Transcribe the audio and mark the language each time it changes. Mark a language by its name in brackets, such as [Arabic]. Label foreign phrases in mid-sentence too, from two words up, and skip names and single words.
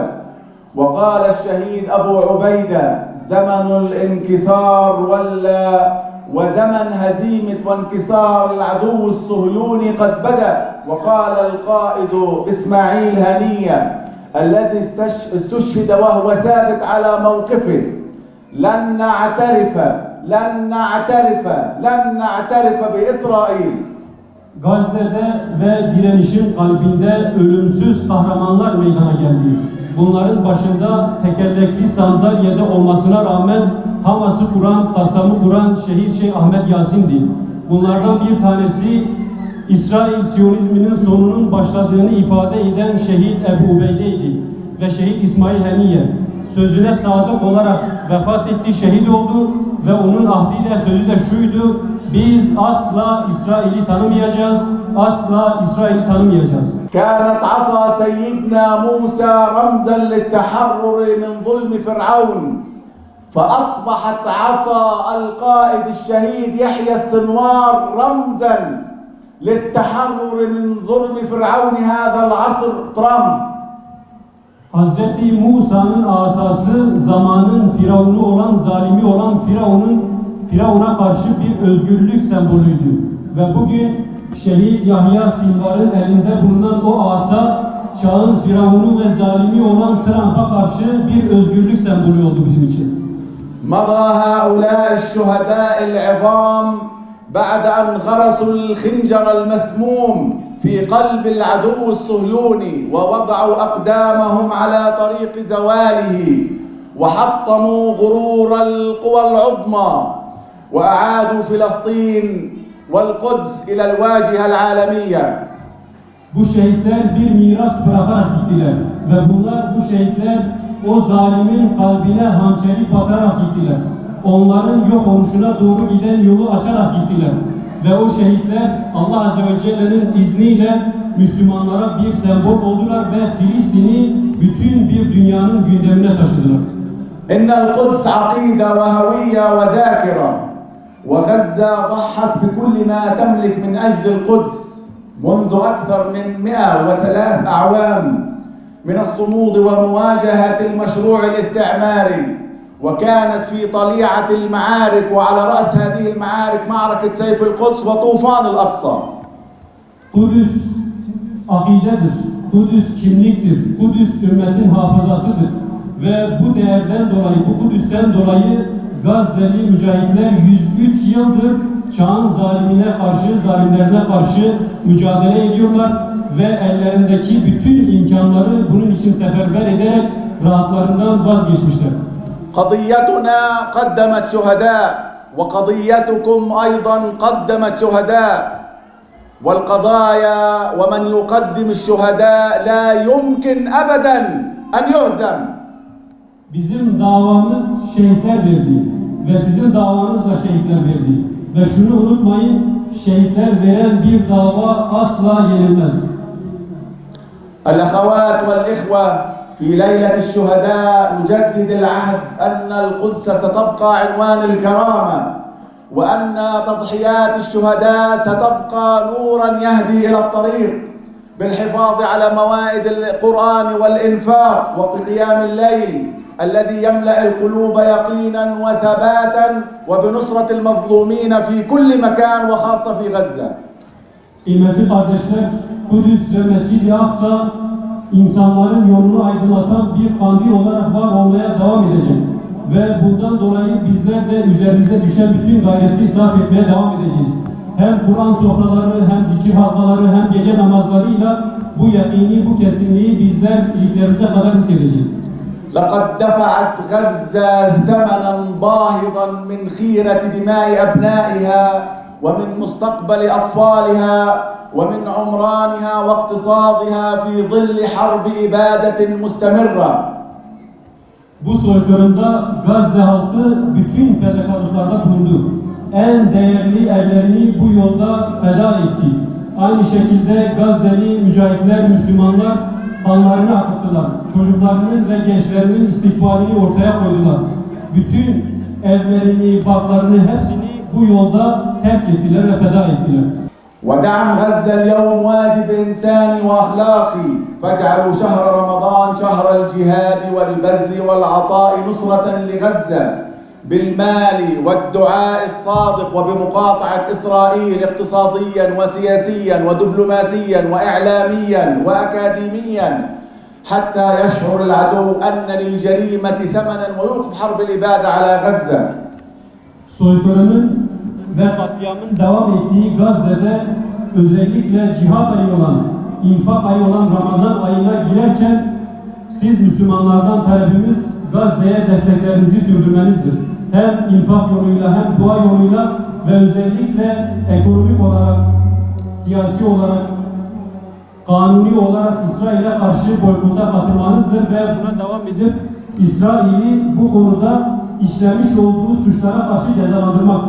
[Arabic] وقال الشهيد أبو عبيدة: زمن الانكسار وزمن هزيمة وانكسار العدو الصهيوني قد بدأ. وقال القائد إسماعيل هنية الذي استشهد وهو ثابت على موقفه: لن نعترف بإسرائيل. [Turkish] Gazze'de ve direnişin kalbinde ölümsüz kahramanlar meydana geldi. Bunların başında tekerlekli sandalyede olmasına rağmen Hamas'ı kuran, Kassam'ı kuran şehit Şeyh Ahmed Yasin'di. Bunlardan bir tanesi İsrail Siyonizminin sonunun başladığını ifade eden şehit Ebu Ubeyde'ydi ve şehit İsmail Haniye sözüne sadık olarak vefat etti, şehit oldu ve onun ahdiyle sözü de şuydu: biz asla İsrail'i tanımayacağız, asla İsrail'i tanımayacağız. [Arabic] كانت عصا سيدنا موسى رمزا للتحرر من ظلم فرعون، فأصبحت عصا القائد الشهيد يحيى السنوار رمزا للتحرر من ظلم فرعون هذا العصر ترامب. [Turkish] Hazreti Musa'nın asası zamanın firavunu olan, zalimi olan Firavun'a karşı bir özgürlük sembolüydü. Ve bugün şehit Yahya Sinvar'ın elinde bulunan o asa çağın firavunu ve zalimi olan Trump'a karşı bir özgürlük sembolü oldu bizim için. [Arabic] مضى هؤلاء الشهداء العظام بعد أن غرسوا الخنجر المسموم في قلب العدو الصهيوني ووضعوا أقدامهم على طريق زواله وحطموا غرور القوى العظمى وأعادوا فلسطين والقدس إلى الواجهة العالمية. [Turkish] Bu şehitler bir miras bırakarak gittiler ve bu şehitler o zalimin kalbine hançeri batarak gittiler. Onların yok oluşuna doğru giden yolu açarak gittiler. Ve o şehitler Allah Azze ve Celle'nin izniyle Müslümanlara bir sembol oldular ve Filistin'i bütün bir dünyanın gündemine taşıdılar. [Arabic] إن القدس عقيدة وهوية وذاكرة وغزة ضحت بكل ما تملك من أجل القدس منذ أكثر من 103 أعوام من الصمود ومواجهة المشروع الاستعماري، وكانت في طليعة المعارك وعلى رأس هذه المعارك معركة سيف القدس وطوفان الأقصى. [Turkish] Kudüs akidedir, Kudüs kimliktir, Kudüs ümmetin hafızasıdır ve bu değerden dolayı, bu Kudüs'ten dolayı Gazze'li mücahitler 103 yıldır çağın zalimlerine karşı mücadele ediyorlar ve ellerindeki bütün imkanları bunun için seferber ederek rahatlarından vazgeçmişler. [Arabic] قضيتنا قدمت شهداء وقضيتكم أيضا قدمت شهداء والقضايا ومن يقدم الشهداء لا يمكن أبدا أن يهزم. [Turkish] Bizim davamız şehitler verdi ve sizin davanız da şehitler verdi. Ve şunu unutmayın, şehitler veren bir dava asla yenilmez. [Arabic] الأخوات والإخوة في ليلة الشهداء نجدد العهد أن القدس ستبقى عنوان الكرامة وأن تضحيات الشهداء ستبقى نورا يهدي إلى الطريق بالحفاظ على موائد القرآن والإنفاق وقيام الليل الذي يملأ القلوب يقينا وثباتا وبنصرة المظلومين في كل مكان وخاصة في غزة. [Turkish] Kıymetli kardeşler, Kudüs ve Mescid-i Aksa insanların yolunu aydınlatan bir kandil olarak var olmaya devam edecek. Ve bundan dolayı bizler de üzerimize düşen bütün gayreti sarf etmeye devam edeceğiz. Hem Kur'an sofraları, hem zikir halkaları, hem gece namazlarıyla bu yakini, bu kesinliği bizler iliklerimize kadar hissedeceğiz. [Arabic] لقد دفعت غزة ثمنا باهظا من خيرة دماء أبنائها ومن مستقبل أطفالها ومن عمرانها واقتصادها في ظل حرب إبادة مستمرة. [Turkish] Bu soykırımda Gazze halkı bütün fedakarlıklarda bulundu. En değerli erlerini bu yolda feda etti. Aynı şekilde Gazze'li mücahitler, Müslümanlar kanlarını akıttılar. Çocuklarının ve gençlerinin istikbalini ortaya koydular. Bütün evlerini, baklarını hepsini bu yolda terk ettiler ve feda ettiler. [Arabic] ودعم غزة اليوم واجب إنساني وأخلاقي فاجعلوا شهر رمضان شهر الجهاد والبذل والعطاء نصرة لغزة بالمال والدعاء الصادق وبمقاطعة إسرائيل اقتصاديا وسياسيا ودبلوماسيا وإعلاميا وأكاديميا حتى يشعر العدو أن للجريمة ثمنا ويوقف حرب الإبادة على غزة. [Turkish] Soykırımın ve katliamın devam ettiği Gazze'de özellikle cihat ayı olan, infak ayı olan Ramazan ayına girerken siz Müslümanlardan talebimiz Gazze'ye desteklerinizi sürdürmenizdir. Hem infak yoluyla hem dua yoluyla ve özellikle ekonomik olarak, siyasi olarak, kanuni olarak İsrail'e karşı boykota katılmanızdır ve buna devam edip İsrail'i bu konuda işlemiş olduğu suçlara karşı cezalandırmaktır.